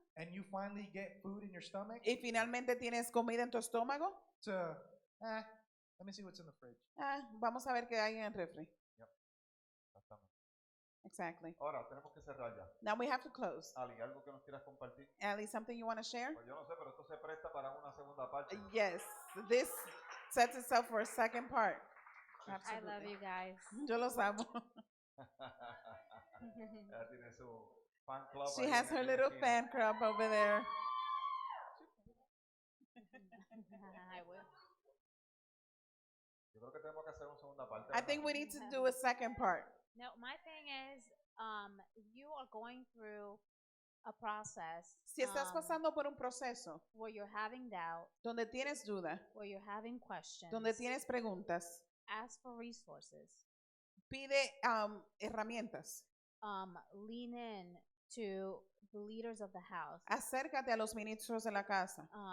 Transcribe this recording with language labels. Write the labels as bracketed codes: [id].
[en] and you finally get food in your stomach [es] y finalmente tienes comida en tu estómago, [en] to let me see what's in the fridge. [es] Vamos a ver qué hay en el refri. Exactamente. [en] Exactly. [es] Ahora, tenemos que cerrar ya. [en] Now we have to close. [es] Ali, ¿algo que nos quieras compartir? [en] Ali, something you want to share? [es] Pues yo no sé, pero esto se presta para una segunda parte. [en] Yes, this sets itself for a second part. I love you guys. [es] Yo los amo. Ella tiene su fan club. [en] She [es] ahí [en] has [es] en [en] her [es] la [en] little [es] esquina. [en] fan club over there. I will. [es] Yo creo que tenemos que hacer una segunda parte. [en] I think we need to do a second part. No, my thing is, you are going through a process [es] Si estás pasando por un proceso [en] where you're having doubt, [es] donde tienes duda, [en] where you're having questions. [es] donde tienes preguntas, [en] Ask for resources. [es] pide herramientas. [en] Lean in to the leaders of the house. [es] Acércate a los ministros de la casa.